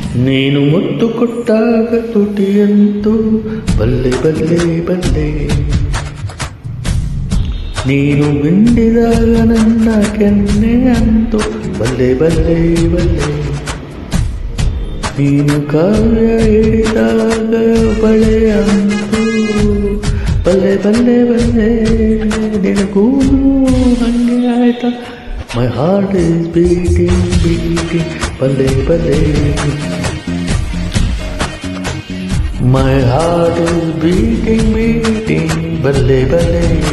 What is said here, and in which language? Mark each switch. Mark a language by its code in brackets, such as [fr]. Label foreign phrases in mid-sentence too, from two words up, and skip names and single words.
[kn] ನೀನು ಮುತ್ತು ಕೊಟ್ಟಾಗ ತುಟಿಯಂತೂ ಬಲ್ಲೆ ಬಲ್ಲೆ ಬಲ್ಲೆ, ನೀನು ಬಿಂಡಿದಾಗ ನನ್ನ ಕೆನ್ನೆ ಅಂತೂ ಬಲ್ಲೆ ಬಲ್ಲೆ ಬಲ್ಲೆ, ನೀನು ಕಾವ್ಯ ಹಿಡಿದಾಗ ಬಳೆ ಅಂತೂ ಬಲ್ಲೆ ಬಲ್ಲೆ ಬಲ್ಲೆ, ನಿನಗೂನು ಹಂಗೆ ಆಯ್ತಾ? [en] My heart is beating, beating, [kn] ಬಲ್ಲೆ ಬಲ್ಲೆ. [en] My heart is beating, beating, [kn] ಬಲ್ಲೆ ಬಲ್ಲೆ.